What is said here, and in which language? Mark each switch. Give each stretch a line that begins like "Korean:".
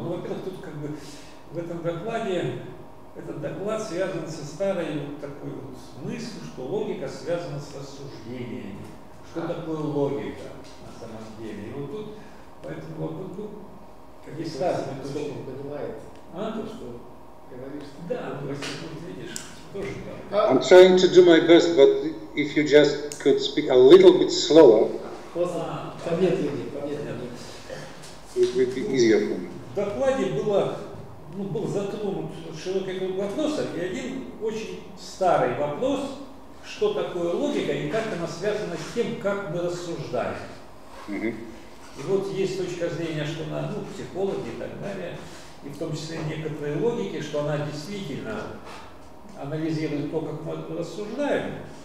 Russian: Ну, во-первых, тут как бы в этом докладе, этот доклад связан со старой вот такой вот мыслью, что логика связана с рассуждениями. Что такое логика на самом деле? И вот тут по этому вопросу, как есть разные точки. То, что говоришь. Да, ну, видишь, тоже да.
English: I'm trying to do my best, but if you just could speak a little bit slower, it would be easier for me.
Russian: В докладе был затронут широкий круг вопросов, и один очень старый вопрос, что такое логика и как она связана с тем, как мы рассуждаем. И вот есть точка зрения, что она, психологи и так далее, и в том числе некоторые логики, что она действительно анализирует то, как мы рассуждаем.